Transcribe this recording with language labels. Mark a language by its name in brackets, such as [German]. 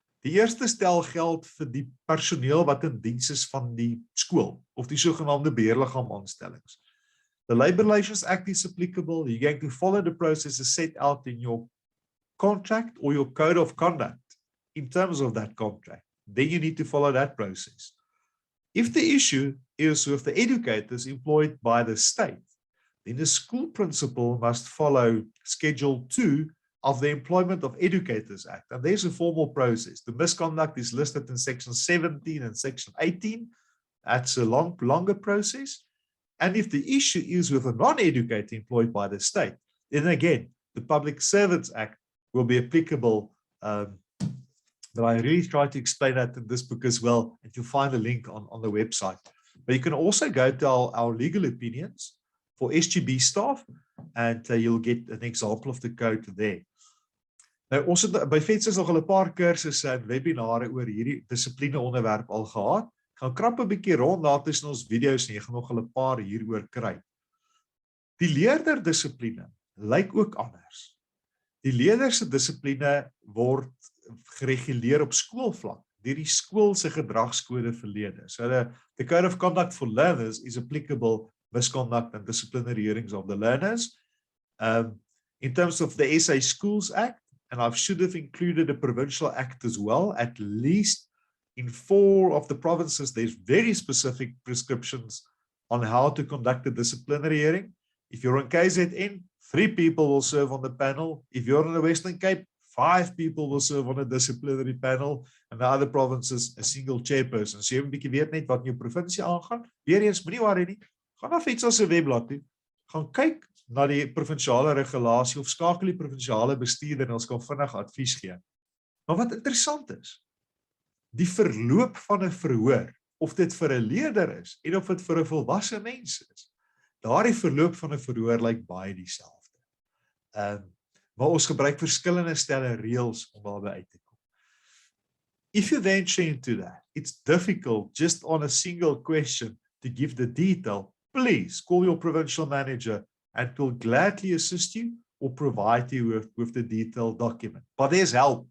[Afrikaans] Die eerste stel geld vir die personeel wat in diens is van die skool, of die sogenaamde beheerliggaam aanstellings. [English] The Labour Relations Act is applicable. You're going to follow the processes set out in your contract or your code of conduct in terms of that contract. Then you need to follow that process. If the issue is with the educators employed by the state, then the school principal must follow Schedule 2 of the Employment of Educators Act. And there's a formal process. The misconduct is listed in Section 17 and Section 18. That's a longer process. And if the issue is with a non-educator employed by the state, then again, the Public Servants Act will be applicable. But I really try to explain that in this book as well, and you'll find a link on the website. But you can also go to our legal opinions for SGB staff, and you'll get an example of the code there. [Afrikaans] Nou, ons het by FEDSAS nog al 'n paar kursusse en webinare oor hierdie dissipline onderwerp al gehad. Gaan krap 'n bietjie rond daar tussen ons video's en jy gaan nog 'n paar hieroor kry. Die leerderdissipline lyk ook anders. Die leerder se dissipline word gereguleer op skoolvlak deur die skool se gedragskode vir leerders. [English] So the code of conduct for learners is applicable misconduct and disciplinary hearings of the learners. In terms of the SA Schools Act, and I should have included a provincial act as well, at least in 4 of the provinces, there's very specific prescriptions on how to conduct a disciplinary hearing. If you're on KZN, 3 people will serve on the panel. If you're in the Western Cape, 5 people will serve on a disciplinary panel, and the other provinces, a single chairperson. [Afrikaans] So jy moet 'n bietjie weet net wat in jou provinsie aangaan. Weer eens, moenie worry nie. Gaan na FEDSAS se webblad toe. Gaan kyk na die provinsiale regulasie of skakel die provinsiale bestuurder en ons kan vinnig advies gee. Maar wat interessant is, die verloop van 'n verhoor, of dit vir 'n leerder is en of dit vir 'n volwasse mens is, daardie verloop van 'n verhoor lyk baie dieselfde. Maar ons gebruik verskillende stelle reëls om daarby uit te kom. [English] If you venture into that, it's difficult just on a single question to give the detail. Please call your provincial manager and we'll gladly assist you or provide you with the detailed document. But there's help.